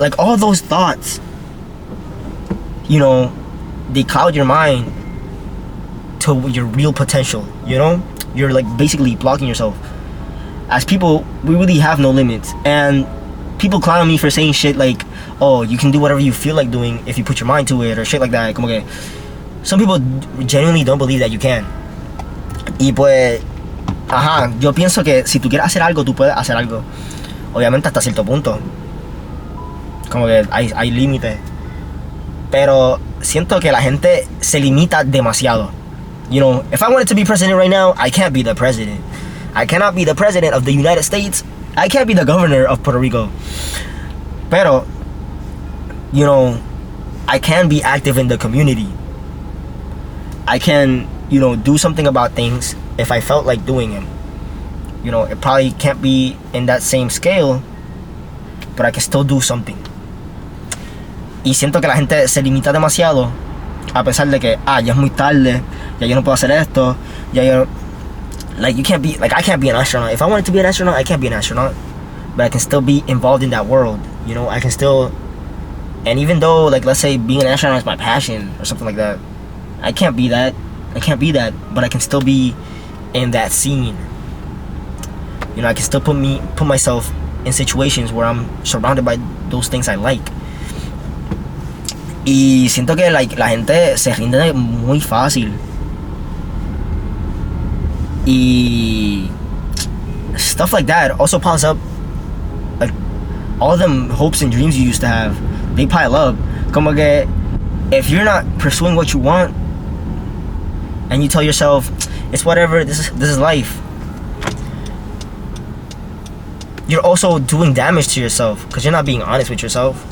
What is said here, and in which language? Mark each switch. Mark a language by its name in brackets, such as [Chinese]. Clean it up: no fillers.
[English] Like all those thoughts, you know, they cloud your mind to your real potential, you know. You're like basically blocking yourself. As people, we really have no limits, and people clown me for saying shit like, oh, you can do whatever you feel like doing if you put your mind to it, or shit like that. [Spanish] Como que [English] some people genuinely don't believe that you can. [Spanish] Y pues, ajá, yo pienso que si tú quieres hacer algo, tú puedes hacer algo. Obviamente hasta cierto punto. Como que hay límites. Pero siento que la gente se limita demasiado. [English] You know, if I wanted to be president right now, I can't be the president. I cannot be the president of the United States. I can't be the governor of Puerto Rico. [Spanish] Pero, [English] you know, I can be active in the community. I can, you know, do something about things if I felt like doing it. You know, it probably can't be in that same scale, but I can still do something. [Spanish] Y siento que la gente se limita demasiado, a pesar de que, ya es muy tarde, ya yo no puedo hacer esto, ya yo, like, [English] you can't be, like, I can't be an astronaut. If I wanted to be an astronaut, I can't be an astronaut, but I can still be involved in that world, you know. I can still And even though, like, let's say being an astronaut is my passion or something like that, I can't be that. I can't be that, but I can still be in that scene. You know, I can still put myself in situations where I'm surrounded by those things I like. [Spanish] Y siento que like la gente se rinde muy fácil. [English] Y stuff like that also piles up. Like all them hopes and dreams you used to have, they pile up. [Spanish] Como que [English] if you're not pursuing what you want, and you tell yourself, it's whatever, this is life, you're also doing damage to yourself because you're not being honest with yourself.